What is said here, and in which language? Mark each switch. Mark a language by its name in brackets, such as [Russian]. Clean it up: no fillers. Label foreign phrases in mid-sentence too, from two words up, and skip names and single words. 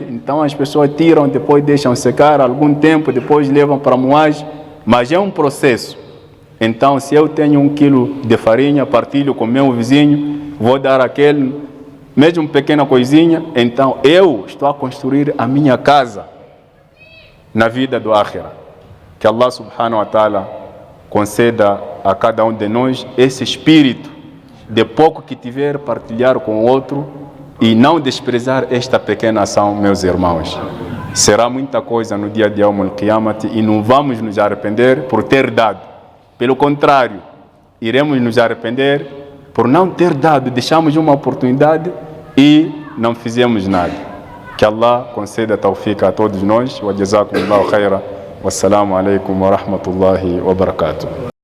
[Portuguese] Então, as pessoas tiram, depois deixam secar algum tempo, depois levam para moagem. Mas é um processo. Então, se eu tenho 1 quilo de farinha, partilho com meu vizinho, vou dar aquele, mesmo pequena coisinha, então eu estou a construir a minha casa na vida do Akhira. Que [Arabic] الله سبحانه وتعالى [Portuguese] conceda a cada um de nós esse espírito de pouco que tiver, partilhar com o outro e não desprezar esta pequena ação, meus irmãos. Será muita coisa no dia de [Arabic] يوم القيامة [Portuguese] e não vamos nos arrepender por ter dado. Pelo contrário, iremos nos arrepender por não ter dado. Deixamos uma oportunidade e não fizemos nada. Que Allah conceda tawfiq a todos nós. [Arabic] وجزاكم الله خيرا. والسلام عليكم ورحمة الله وبركاته.